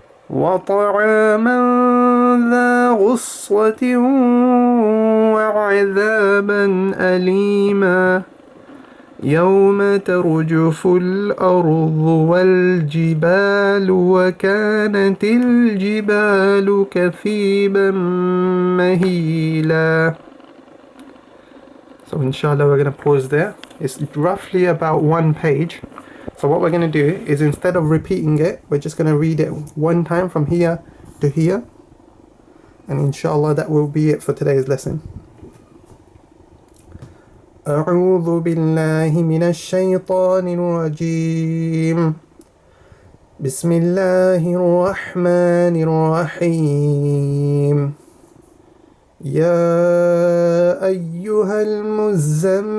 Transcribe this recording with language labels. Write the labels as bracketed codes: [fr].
[ar] وطعاما ذا غصة وعذابا أليما يوم ترجف الأرض والجبال وكانت الجبال كثيبا مهيلا. [en] So inshallah we're going to pause there. It's roughly about 1 page. So what we're going to do is, instead of repeating it, we're just going to read it one time from here to here. And inshallah that will be it for today's lesson. [ar] أعوذ بالله من الشيطان الرجيم بسم الله الرحمن الرحيم يا أيها المزمل